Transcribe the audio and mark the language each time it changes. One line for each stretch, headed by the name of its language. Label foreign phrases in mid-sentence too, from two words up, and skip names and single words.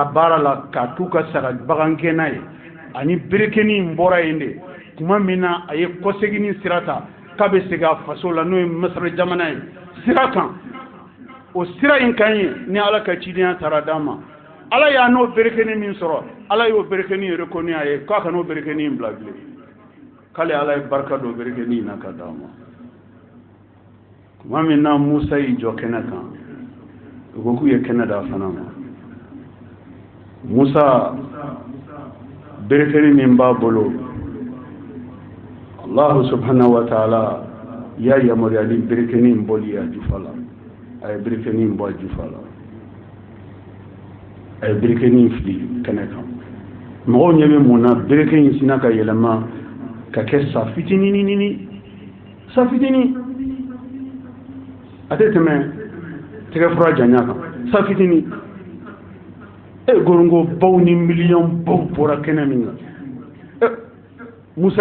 Bambara: baara la k'a t'u ka saga bagankɛ n'a ye ani berekeni bɔra yen de kuma min na a ye kɔsegini sira ta k'a bɛ segin a faso la n'o ye Misiri jamana ye sira kan o sira in kan ye ni Ala ka cidenya taara d'a ma Ala y'a n'o berekeni min sɔrɔ Ala y'o berekeni reconnu a ye k'a ka n'o berekeni bila bilen k'ale Ala ye barika don berekeni na ka d'a ma kuma min na Musa y'i jɔ kɛnɛ kan u ko k'u ye kɛnɛ d'a fana ma Musa berekeni min b'a bolo
Arabic: الله سبحانه وتعالى
Bambara: y'a yamaruya ni berekeni in bɔli ye a jufa la a ye berekeni in bɔ a jufa la a ye berekeni in fili kɛnɛ kan mɔgɔw ɲɛ bɛ mun na bereke in sina ka yɛlɛma ka kɛ sa fitinin a tɛ tɛmɛ tɛgɛfura janya kan sa fitinin gorongobaw ni miliyɔnbaw bɔra kɛnɛ min kan Musa